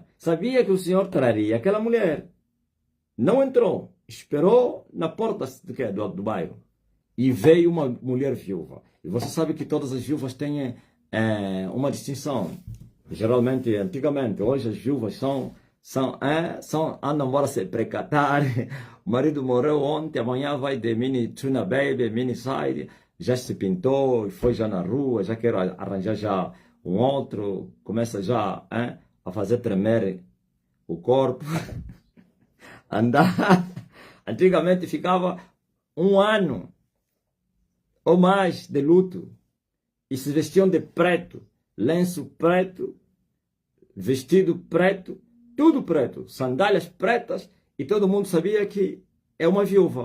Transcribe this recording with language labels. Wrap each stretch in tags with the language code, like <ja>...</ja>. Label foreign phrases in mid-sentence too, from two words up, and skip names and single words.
<pt>Sabia que o Senhor traria aquela mulher. Não entrou, esperou na porta do bairro. E veio uma mulher viúva. E você sabe que todas as viúvas têm uma distinção. Geralmente, antigamente, hoje as viúvas andam embora se precatar. O marido morreu ontem, amanhã vai de mini tuna baby, mini side. Já se pintou, foi já na rua, já quer arranjar já um outro. Começa já a fazer tremer o corpo. Andar. Antigamente ficava um ano ou mais de luto e se vestiam de preto, lenço preto, vestido preto, tudo preto, sandálias pretas, e todo mundo sabia que é uma viúva.</pt>